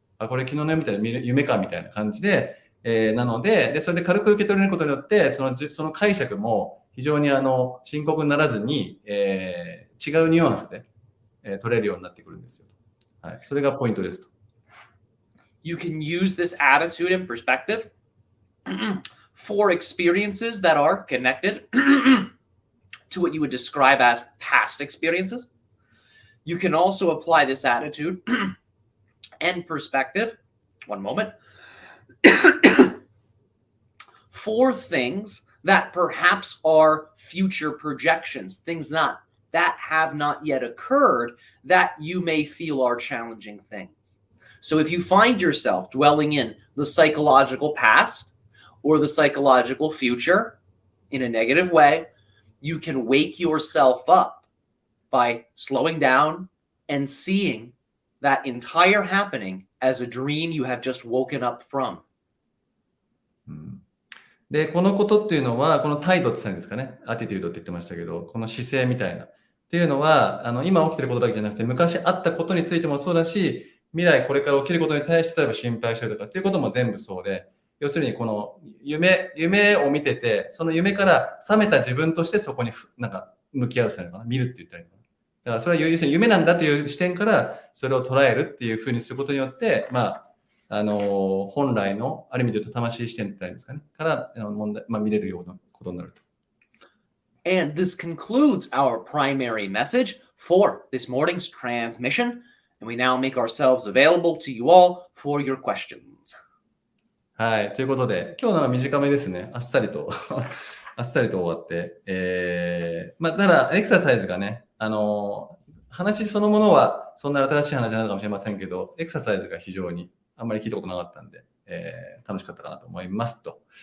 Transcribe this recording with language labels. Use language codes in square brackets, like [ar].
[ja] これ昨日の夢みたいな夢かみたいな感じで、なので、それで軽く受け取れることによって、その解釈も非常に深刻にならずに、違うニュアンスで、取れるようになってくるんですよ。はい。それがポイントですと。 [en] You can use this attitude and perspective for experiences that are connected to what you would describe as past experiences. You can also apply this attitude and perspective, one moment, for things that perhaps are future projections, things that have not yet occurred that you may feel are challenging things. So if you find yourself dwelling in the psychological past or the psychological future in a negative way, you can wake yourself up by slowing down and seeing that entire happening as a dream you have just woken up from. [ja] で、このことっていうのは、この態度って言ったんですかね、アティテュードって言ってましたけど、この姿勢みたいな。っていうのは、今起きてることだけじゃなくて、昔あったことについてもそうだし、未来これから起きることに対して例えば心配してるとかっていうことも全部そうで、要するにこの夢を見てて、その夢から覚めた自分としてそこに向き合うせるのかな、見るって言ったらいいのかな。だからそれは要するに夢なんだという視点からそれを捉えるっていうふうにすることによって、本来の、ある意味で言うと魂視点って言ったらいいんですかね、から問題、見れるようなことになると。 [en] And this concludes our primary message for this morning's transmission. And we now make ourselves available to you all for your questions. [ja] はい。ということで、今日の短めですね。あっさりとあっさりと終わって。ただ、エクササイズがね、話そのものはそんな新しい話じゃないかもしれませんけど、エクササイズが非常にあんまり聞いたことなかったんで、楽しかったかなと思いますと。